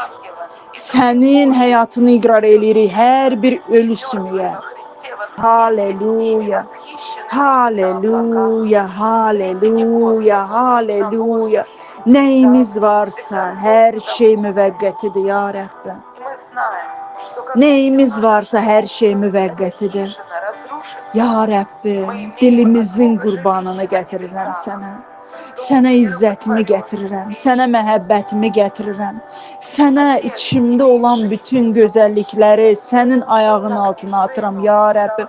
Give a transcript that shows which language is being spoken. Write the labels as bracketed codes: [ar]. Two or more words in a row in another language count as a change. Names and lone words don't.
[az] Sənin həyatını iqrar eləyirik hər bir ölü sümüyə. Haleluya. Haleluya, haleluya, haleluya. [tr] Neyimiz varsa her şey [az] müvəqqətidir ya Rəbbim. [tr] Neyimiz varsa her şey [az] müvəqqətidir. Ya Rəbbim, dilimizin qurbanını gətirirəm sənə. Sənə izzətimi gətirirəm, sənə məhəbbətimi gətirirəm. Sənə içimdə olan bütün gözəllikləri sənin ayağın altına atıram ya Rəbbim.